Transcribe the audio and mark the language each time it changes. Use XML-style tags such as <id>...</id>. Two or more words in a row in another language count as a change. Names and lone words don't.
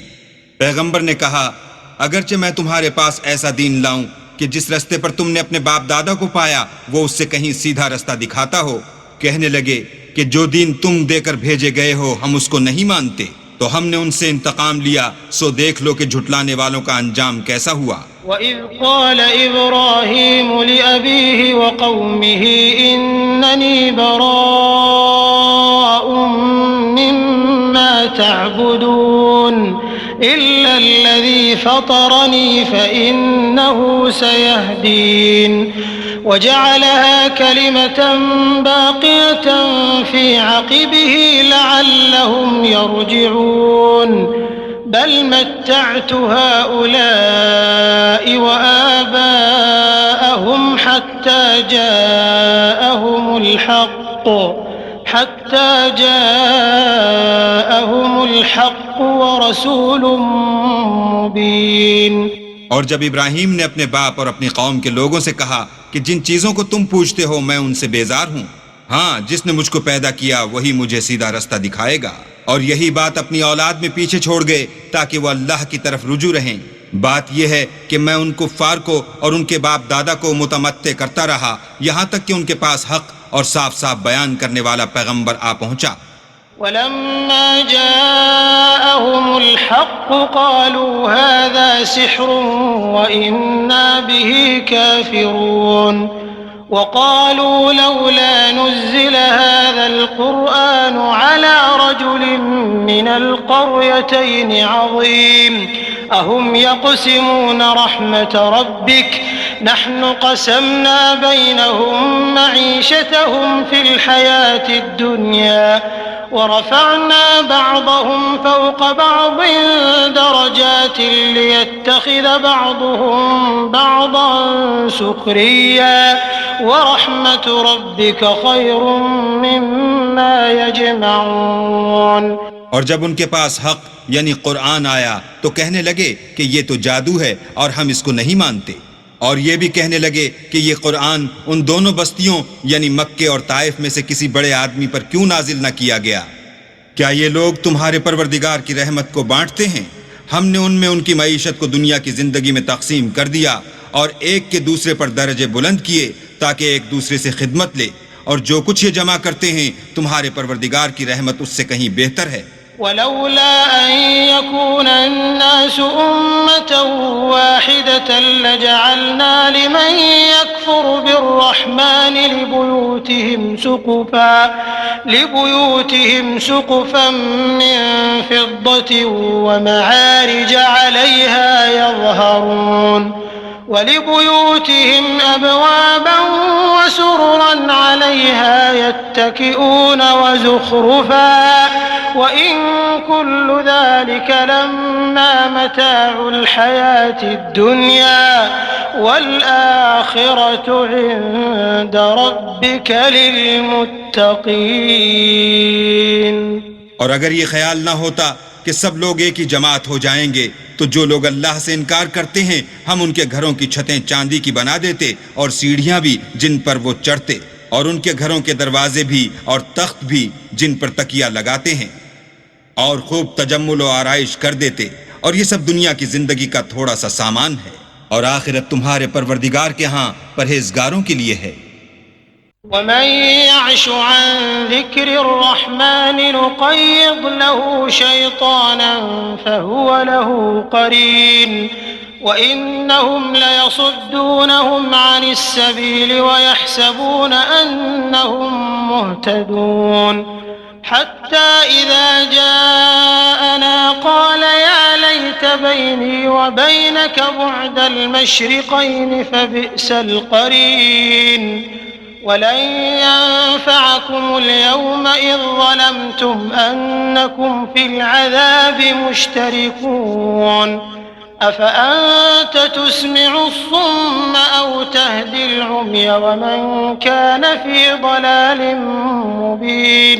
<hi>पैगंबर ने कहा, अगरचे मैं तुम्हारे पास ऐसा दीन लाऊं कि जिस रास्ते पर तुमने अपने बाप दादा को पाया वो उससे कहीं सीधा रास्ता दिखाता हो, कहने लगे कि जो दीन तुम देकर भेजे गए हो हम उसको नहीं मानते, तो हमने उनसे इंतकाम लिया, सो देख लो कि झुटलाने वालों का अंजाम कैसा हुआ।</hi> <ar>وإذ قال إبراهيم لأبيه وقومه إنني براء مما تعبدون إلا الذي فطرني فإنه سيهدين وجعلها كلمة باقية في عقبه لعلهم يرجعون بل متعت هؤلاء وآباءهم حتى جاءهم الحق ورسول مبين.</ar> <hi>और जब इब्राहीम ने अपने बाप और अपनी कौम के लोगों से कहा कि जिन चीजों को तुम पूछते हो मैं उनसे बेजार हूँ, हाँ, जिसने मुझको पैदा किया वही मुझे सीधा रास्ता दिखाएगा, और यही बात अपनी औलाद में पीछे छोड़ गए ताकि वो अल्लाह की तरफ रुजू रहें। बात यह है कि मैं उन कुफ्फार को और उनके बाप दादा को मुतमत्ते करता रहा यहाँ तक कि उनके पास हक और साफ साफ बयान करने वाला पैगंबर आ पहुंचा।</hi> <ar>ولما جاءهم الحق قالوا هذا سحر وإنا به كافرون وقالوا لولا نزل هذا القرآن على رجل من القريتين عظيم أهم يقسمون رحمت ربك نحن قسمنا بينهم معيشتهم في الحياة الدنيا ورفعنا بعضهم فوق بعض درجات ليتخذ بعضهم بعضا سخريا ورحمت ربك خير مما يجمعون.</ar> <hi>और जब उनके पास हक यानी कुरान आया तो कहने लगे कि ये तो जादू है और हम इसको नहीं मानते, और ये भी कहने लगे कि ये कुरान उन दोनों बस्तियों यानी मक्के और ताइफ में से किसी बड़े आदमी पर क्यों नाजिल न किया गया। क्या ये लोग तुम्हारे परवरदिगार की रहमत को बांटते हैं? हमने उनमें उनकी मईशत को दुनिया की जिंदगी में तकसीम कर दिया और एक के दूसरे पर दर्जे बुलंद किए ताकि एक दूसरे से खिदमत ले, और जो कुछ ये जमा करते हैं तुम्हारे परवरदिगार की रहमत उससे कहीं बेहतर है।</hi> <ar>ولولا أن يكون الناس أمة واحدة لجعلنا لمن يكفر بالرحمن لبيوتهم سقفا من فضة ومعارج عليها يظهرون ولبيوتهم أبوابا وسررا عليها يتكئون وزخرفا وإن كل ذلك لما متاع الحياة الدنيا والآخرة عند ربك للمتقين.</ar> <hi>और अगर ये ख्याल ना होता कि सब लोग एक ही जमात हो जाएंगे तो जो लोग अल्लाह से इनकार करते हैं हम उनके घरों की छतें चांदी की बना देते और सीढ़ियां भी जिन पर वो चढ़ते, और उनके घरों के दरवाजे भी और तख्त भी जिन पर तकिया लगाते हैं, और खूब तजम्मुल और आराइश कर देते, और ये सब दुनिया की जिंदगी का थोड़ा सा सामान है, और आखिरत तुम्हारे परवरदिगार के यहाँ परहेजगारों के लिए है।</hi> <ar>ومن يعش عن ذكر الرحمن نقيض له شيطانا فهو له قرين وإنهم ليصدونهم عن السبيل ويحسبون أنهم مهتدون حتى إذا جاءنا قال يا ليت بيني وبينك بعد المشرقين فبئس القرين ولن ينفعكم اليوم إذ ظلمتم أنكم في العذاب مشتركون أفأنت تسمع الصم أو تهدي العمي ومن كان في ضلال مبين.</ar>